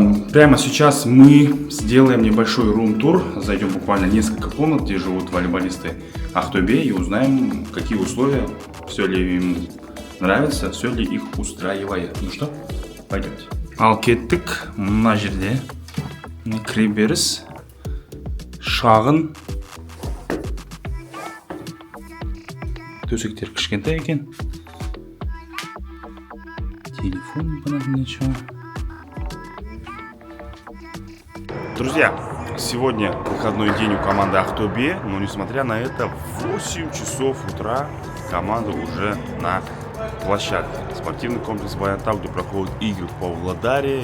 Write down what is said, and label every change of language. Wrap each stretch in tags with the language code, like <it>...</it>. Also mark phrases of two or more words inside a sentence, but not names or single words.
<ru>Прямо сейчас мы сделаем небольшой рум-тур, зайдем буквально несколько комнат, где живут волейболисты Актобе, и узнаем, какие условия, все ли им нравится, все ли их устраивает. Ну что, пойдемте.</ru> <kk>Ал кеттік, мына жерде кіре беріс, шағын, төсектер кішкентай екен, телефон</kk> <ru>понадобно чего. Друзья, сегодня выходной день у команды Актобе, но несмотря на это, в 8 часов утра команда уже на площадке. Спортивный комплекс Баянтау, где проходят игры в Павлодаре.</ru>